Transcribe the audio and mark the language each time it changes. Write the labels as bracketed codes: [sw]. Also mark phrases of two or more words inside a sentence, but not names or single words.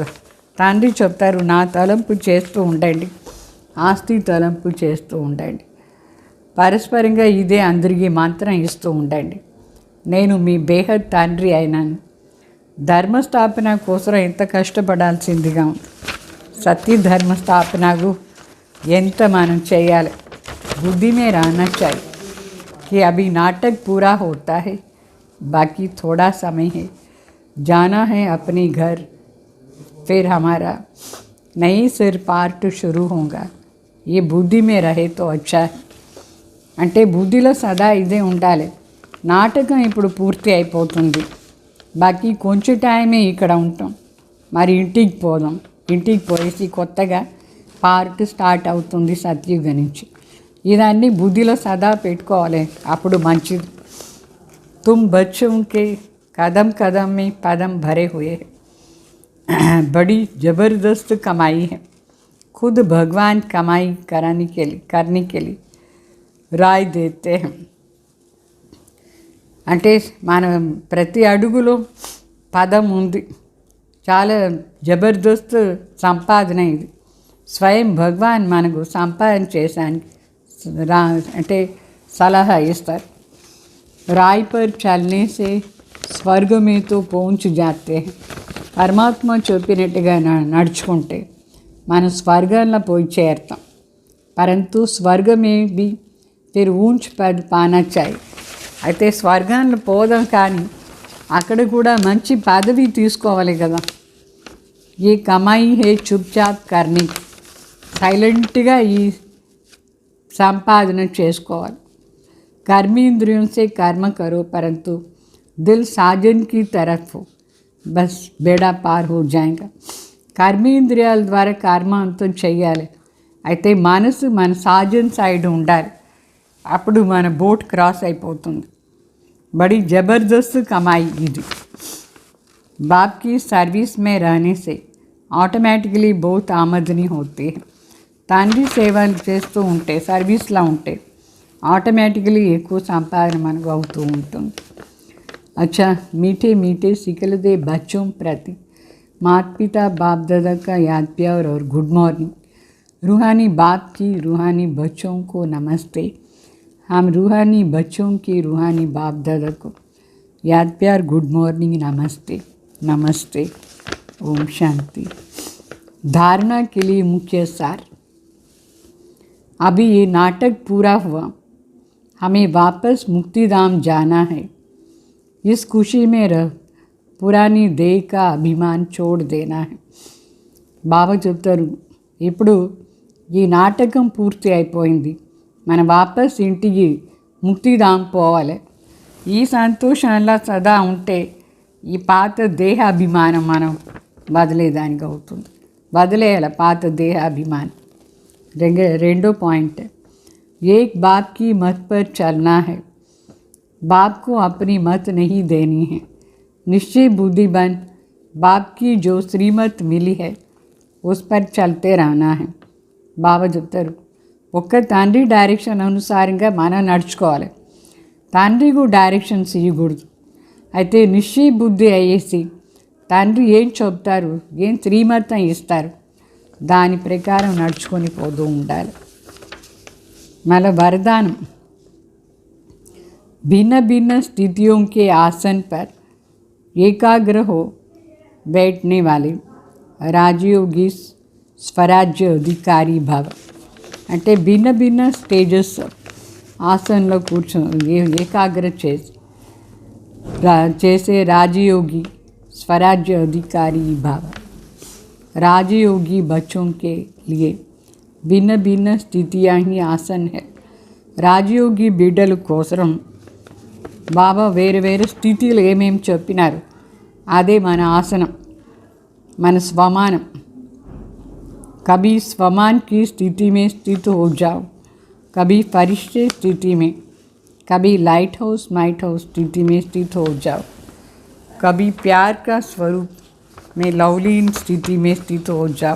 [te] తండ్రి చెప్తారు, నా తలంపు చేస్తూ ఉండండి, ఆస్తి తలంపు చేస్తూ ఉండండి, పరస్పరంగా ఇదే అందరికీ మంత్రం ఇస్తూ ఉండండి. నేను మీ బేహద్ తండ్రి అయినాను. ధర్మస్థాపన కోసం ఎంత కష్టపడాల్సిందిగా ఉంది. సత్య ధర్మస్థాపనకు ఎంత మనం చేయాలి. [hi] बुद्धि में रहना चाहिए कि अभी नाटक पूरा होता है, बाकी थोड़ा समय है, जाना है अपने घर, फिर हमारा नई सिर पार्ट शुरू होगा. ये बुद्धि में रहे तो अच्छा है. [te] అంటే బుద్ధిలో సదా ఇదే ఉండాలి. నాటకం ఇప్పుడు పూర్తి అయిపోతుంది, బాకీ కొంచెం టైమే ఇక్కడ ఉంటాం, మరి ఇంటికి పోదాం. ఇంటికి పోయేసి కొత్తగా [en] part start [te] అవుతుంది సత్యుగ నుంచి. ఇదన్నీ బుద్ధిలో సదా పెట్టుకోవాలి, అప్పుడు మంచిది. [hi] तुम बच्चों के कदम कदम में पदम भरे हुए हैं। बड़ी ज़बरदस्त कमाई है। खुद भगवान कमाई करने के लिए राय देते हैं। [te] అంటే మనం ప్రతి అడుగులో పదం ఉంది. చాలా జబర్దస్త్ సంపాదన ఇది. స్వయం భగవాన్ మనకు సంపాదన చేశానికి అంటే సలహా ఇస్తారు. [hi] राय पर चलने से स्वर्ग में तो पहुंच जाते हैं. [te] పరమాత్మ చెప్పినట్టుగా నడుచుకుంటే మనం స్వర్గంలో పోయి చేరుతాం. [hi] परंतु स्वर्ग में भी फिर ऊंच पद पाना चाहिए. [te] అయితే స్వర్గంలో పోదాం కానీ అక్కడ కూడా మంచి పదవి తీసుకోవాలి కదా. [hi] ये कमाई है चुपचाप करने की. [te] సైలెంట్గా ఈ సంపాదన చేసుకోవాలి. [hi] कर्मेंद्रियों से कर्म करो परंतु दिल साजन की तरफ हो, बस बेड़ा पार हो जाएगा. [te] కర్మేంద్రియాల ద్వారా కర్మ అంతా చెయ్యాలి. అయితే మనసు మన సాజన్ సైడ్ ఉండాలి. అప్పుడు మన [en] boat cross [te] అయిపోతుంది. [hi] बड़ी ज़बरदस्त कमाई ఇది. बाप की सर्विस में रहने से ऑटोमेटिकली बहुत आमदनी होती है. [te] తండ్రి సేవలు చేస్తూ ఉంటే సర్వీస్లో ఉంటే ఆటోమేటికలీ ఎక్కువ సంపాదన మనకు అవుతూ ఉంటుంది. [hi] अच्छा मीठे मीठे सिकलदे बच्चों प्रति माता पिता बाप दादा का याद प्यार और [en] good morning. [hi] रूहानी बाप की रूहानी बच्चों को नमस्ते. हम रूहानी बच्चों की रूहानी बाप दादा को याद प्यार [en] good morning [hi] नमस्ते नमस्ते. ओम शांति. धारणा के लिए मुख्य सार. अभी ये नाटक पूरा हुआ. हमें वापस मुक्तिधाम जाना है. इस खुशी में रह पुरानी देह का अभिमान छोड़ देना है. [te] బాబా చెప్తారు, ఇప్పుడు ఈ నాటకం పూర్తి అయిపోయింది, మనం వాపస్ ఇంటికి ముక్తిధాం పోవాలి. ఈ సంతోషంలో సదా ఉంటే ఈ పాత దేహ అభిమానం మనం వదిలేదానికి అవుతుంది. వదిలేయాలి పాత దేహ అభిమానం. రెండో పాయింట్, [hi] एक बाप की मत पर चलना है. बाप को अपनी मत नहीं देनी है. निश्चय बुद्धि बन बाप की जो श्रीमत मिली है उस पर चलते रहना है. [te] బాబా చెప్తారు, ఒక్క తండ్రి డైరెక్షన్ అనుసారంగా మనం నడుచుకోవాలి. తండ్రికి డైరెక్షన్స్ ఇవ్వకూడదు. అయితే నిశ్చయ బుద్ధి అయ్యేసి తండ్రి ఏం చెప్తారు, ఏం శ్రీమతం ఇస్తారు దాని ప్రకారం నడుచుకొని పోతూ ఉండాలి. [hi] మళ్ళీ वरदान, भिन्न भिन्न स्थितियों के आसन पर एकाग्र हो बैठने वाले राजयोगी स्वराज्य अधिकारी भव. [te] అంటే భిన్న భిన్న స్టేజెస్ ఆసనంలో ఏకాగ్ర చేసే రాజయోగి [hi] स्वराज्य अधिकारी भव. राजयोगी बच्चों के लिए भिन्न भिन्न स्थितियाँ ही आसन है. [te] రాజయోగి బిడ్డల కోసం బాబా వేరు వేరు స్థితిలో ఏమేమి చెప్పినారు అదే మన ఆసనం, మన స్వమానం. [hi] कभी स्वमान की स्थिति में स्थित हो जाओ, कभी फरिश्ते स्थिति में, कभी [en] light house might house [hi] स्थिति में स्थित हो जाओ, कभी प्यार का स्वरूप में लवलीन स्थिति में स्थित हो जाओ.